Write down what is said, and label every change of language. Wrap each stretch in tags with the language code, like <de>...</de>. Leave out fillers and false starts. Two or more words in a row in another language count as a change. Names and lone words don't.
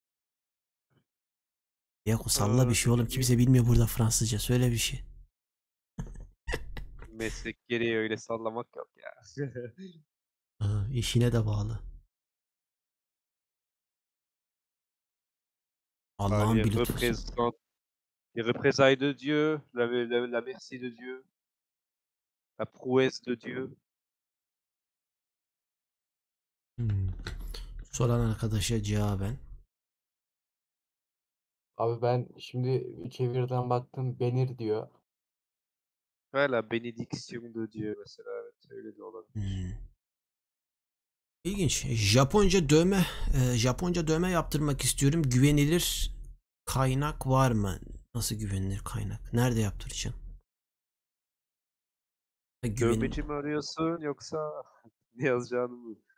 <tr>Yaku salla bir şey oğlum. Kimse bilmiyor burada Fransızca. Söyle bir şey. meslek gereği öyle sallamak yok ya. İşine de bağlı. Allah'ın Les bir lütfusu.</tr> <fr>les représailles de Dieu, la merci de Dieu, la prouesse de Dieu.</fr> <tr>Soran arkadaşa cevaben. Abi ben şimdi çeviriden baktım. Benir diyor.</tr> <fr>Ouais, la bénédiction de Dieu</fr> <tr>mesela, evet, öyle de olabilir. İlginç. Japonca dövme yaptırmak istiyorum. Güvenilir kaynak var mı? Nasıl güvenilir kaynak? Nerede yaptıracaksın? Dövmeci mi arıyorsun yoksa ne yazacağını mı?</tr>